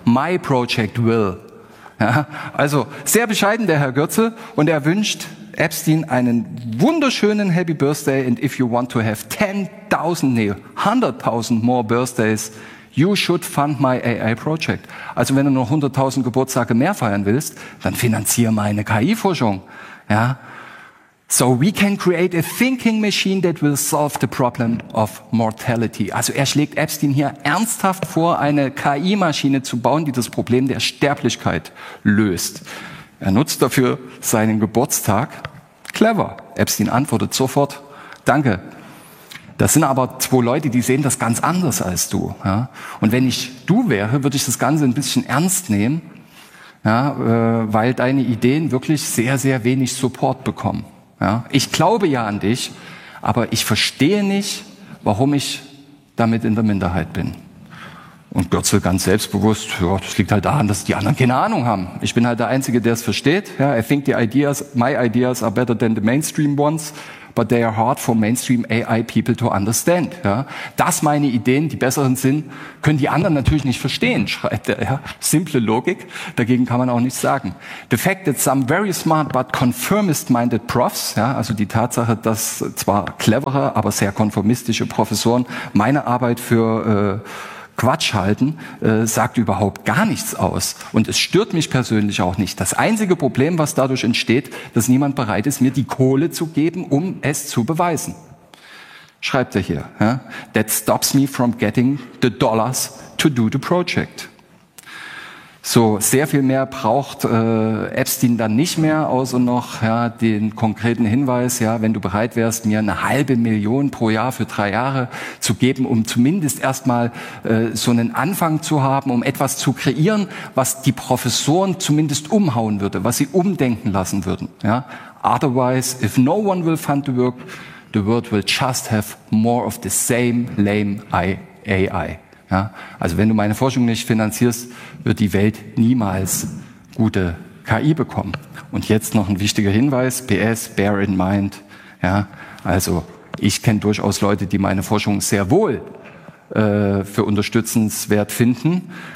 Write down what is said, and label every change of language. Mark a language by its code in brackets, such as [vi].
[en] My project will. [de] Ja, also sehr bescheiden der Herr Gürzel und er wünscht Epstein einen wunderschönen [en] Happy Birthday and if you want to have 100.000 more birthdays, you should fund my AI project. [de] Also wenn du noch 100.000 Geburtstage mehr feiern willst, dann finanziere meine KI-Forschung. Ja. [en] So we can create a thinking machine that will solve the problem of mortality. [de] Also er schlägt Epstein hier ernsthaft vor, eine KI-Maschine zu bauen, die das Problem der Sterblichkeit löst. Er nutzt dafür seinen Geburtstag. Clever. Epstein antwortet sofort, danke. Das sind aber zwei Leute, die sehen das ganz anders als du. Ja? Und wenn ich du wäre, würde ich das Ganze ein bisschen ernst nehmen, ja, weil deine Ideen wirklich sehr, sehr wenig Support bekommen. Ja, ich glaube ja an dich, aber ich verstehe nicht, warum ich damit in der Minderheit bin. Und Gürzel ganz selbstbewusst, ja, das liegt halt daran, dass die anderen keine Ahnung haben. Ich bin halt der Einzige, der es versteht. [en] Ja, I think the ideas, my ideas are better than the mainstream ones, but they are hard for mainstream AI people to understand. [de] Ja, dass meine Ideen die besseren sind, können die anderen natürlich nicht verstehen, schreibt er. Ja, simple Logik, dagegen kann man auch nichts sagen. [en] The fact that some very smart but conformist-minded profs, [de] ja, also die Tatsache, dass zwar clevere, aber sehr konformistische Professoren meine Arbeit für Quatsch halten, sagt überhaupt gar nichts aus. Und es stört mich persönlich auch nicht. Das einzige Problem, was dadurch entsteht, dass niemand bereit ist, mir die Kohle zu geben, um es zu beweisen. Schreibt er hier. Ja? [en] That stops me from getting the dollars to do the project. [de] So, sehr viel mehr braucht Epstein dann nicht mehr, außer noch ja, den konkreten Hinweis, ja, wenn du bereit wärst, mir 500.000 pro Jahr für 3 Jahre zu geben, um zumindest erstmal so einen Anfang zu haben, um etwas zu kreieren, was die Professoren zumindest umhauen würde, was sie umdenken lassen würden. Ja. [en] Otherwise, if no one will fund the work, the world will just have more of the same lame AI. [de] Ja, also wenn du meine Forschung nicht finanzierst, wird die Welt niemals gute KI bekommen. Und jetzt noch ein wichtiger Hinweis, PS, [en] bear in mind, [de] ja, also ich kenne durchaus Leute, die meine Forschung sehr wohl für unterstützenswert finden.